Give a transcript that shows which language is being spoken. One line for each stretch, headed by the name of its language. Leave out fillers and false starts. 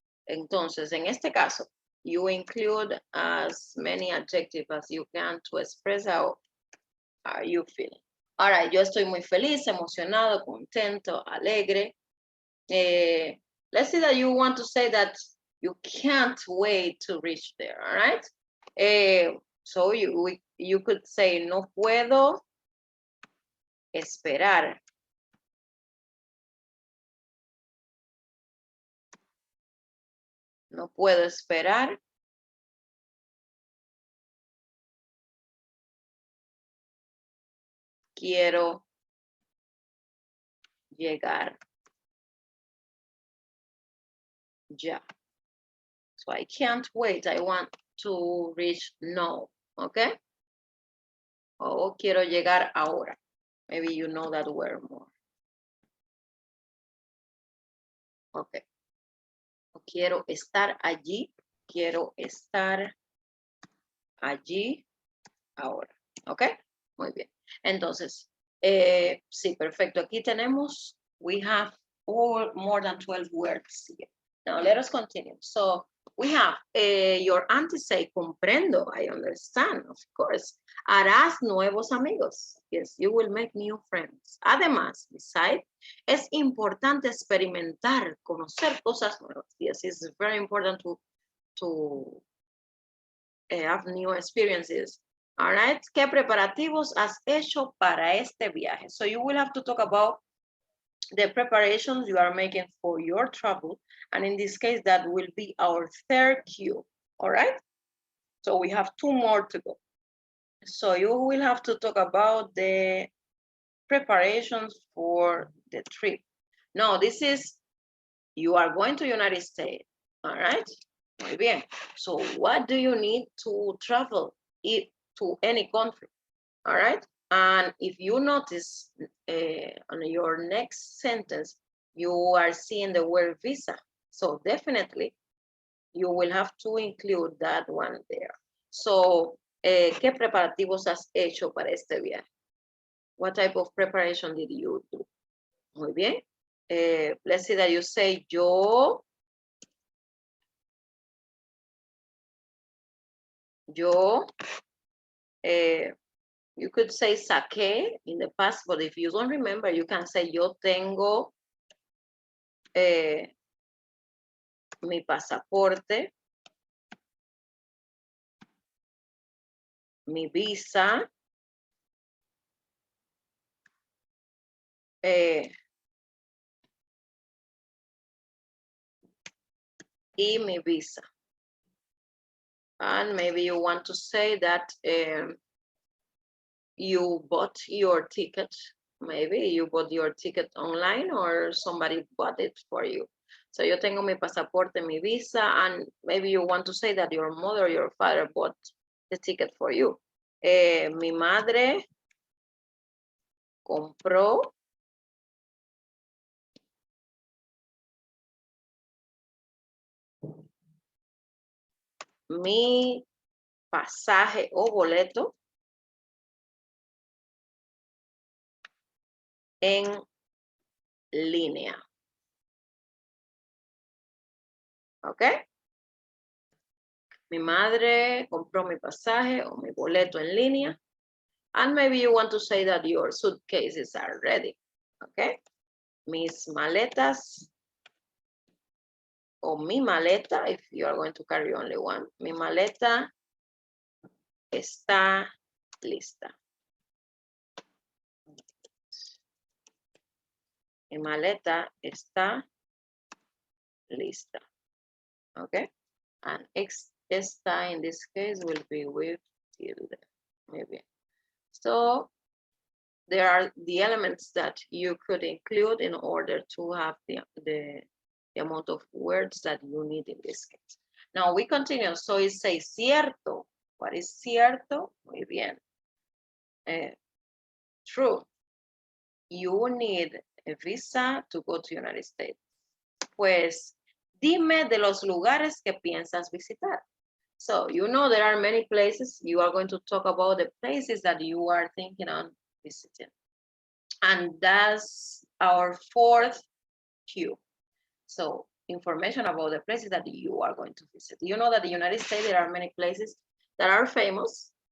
Spanish: Entonces, en este caso,
English: you include as many adjectives as you can to express how are you feeling.
Spanish: All right, yo estoy muy feliz, emocionado, contento, alegre.
English: Let's say that you want to say that you can't wait to reach there, all right? So you could say,
Spanish: no puedo esperar. No puedo esperar. Quiero llegar ya.
English: So I can't wait. I want to reach now. Okay?
Spanish: O quiero llegar ahora.
English: Maybe you know that word more.
Spanish: Okay. O quiero estar allí. Quiero estar allí ahora. Okay? Muy bien. Entonces, sí, perfecto. Aquí tenemos,
English: we have more than 12 words here. Now let us continue. So we have your auntie say,
Spanish: comprendo,
English: I understand, of course.
Spanish: Harás nuevos amigos.
English: Yes, you will make new friends.
Spanish: Además,
English: besides,
Spanish: es importante experimentar, conocer cosas nuevas.
English: Yes, it's very important to have new experiences.
Spanish: All right, ¿qué preparativos has hecho para este viaje?
English: So you will have to talk about the preparations you are making for your travel. And in this case, that will be our third cue. All right, so we have 2 more to go. So you will have to talk about the preparations for the trip. Now, this is, you are going to United States. All right,
Spanish: muy bien.
English: So what do you need to travel to any country? All right, and if you notice on your next sentence, you are seeing the word visa. So definitely you will have to include that one there. So
Spanish: ¿Qué preparativos has hecho para este viaje?
English: What type of preparation did you do?
Spanish: Muy bien.
English: Let's see that you say yo. You could say saqué in the past, but if you don't remember, you can say
Spanish: yo tengo mi pasaporte, mi visa,
English: y mi visa. And maybe you want to say that you bought your ticket. Maybe you bought your ticket online or somebody bought it for you. So
Spanish: yo tengo mi pasaporte, mi visa,
English: and maybe you want to say that your mother or your father bought the ticket for you.
Spanish: Mi madre compró mi pasaje o boleto en línea. ¿Ok? Mi madre compró mi pasaje o mi boleto en línea.
English: And maybe you want to say that your suitcases are ready. ¿Ok?
Spanish: Mis maletas o mi maleta,
English: if you are going to carry only one.
Spanish: Mi maleta está lista. Mi maleta está lista. Okay?
English: And está in this case will be with tilde. Maybe. So there are the elements that you could include in order to have the amount of words that you need in this case. Now we continue. So it says cierto. What is cierto?
Spanish: Muy bien.
English: True. You need a visa to go to United States.
Spanish: Pues dime de los lugares que piensas visitar.
English: So you know there are many places. You are going to talk about the places that you are thinking on visiting. And that's our fourth cue. So information about the places that you are going to visit. You know that the United States, there are many places that are famous.